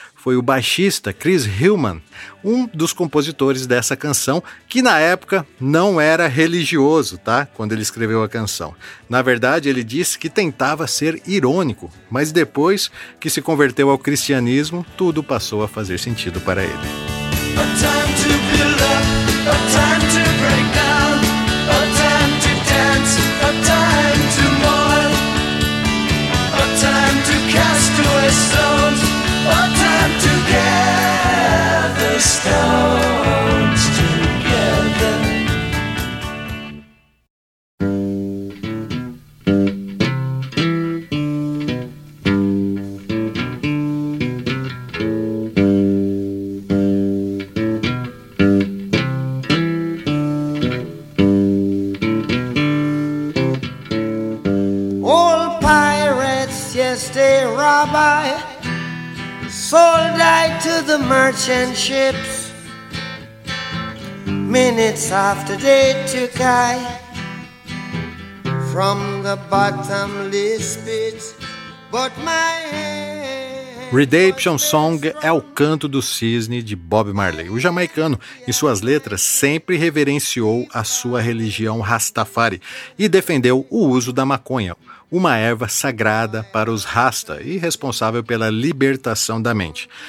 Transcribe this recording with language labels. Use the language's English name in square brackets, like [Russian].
[Portuguese] foi o baixista Chris Hillman, um dos compositores dessa canção, que na época não era religioso, tá? Quando ele escreveu a canção. Na verdade, ele disse que tentava ser irônico, mas depois que se converteu ao cristianismo, tudo passou a fazer sentido para ele. [English] A time to build up, a time to break down, a time to dance, a time to mourn, a time to cast away stones, a time to gather stones together. The merchant ships, minutes after they took I from the bottomless pit, but my [Portuguese] Redemption Song é o canto do cisne de Bob Marley. O jamaicano, em suas letras, sempre reverenciou a sua religião Rastafari e defendeu o uso da maconha, uma erva sagrada para os Rasta e responsável pela libertação da mente.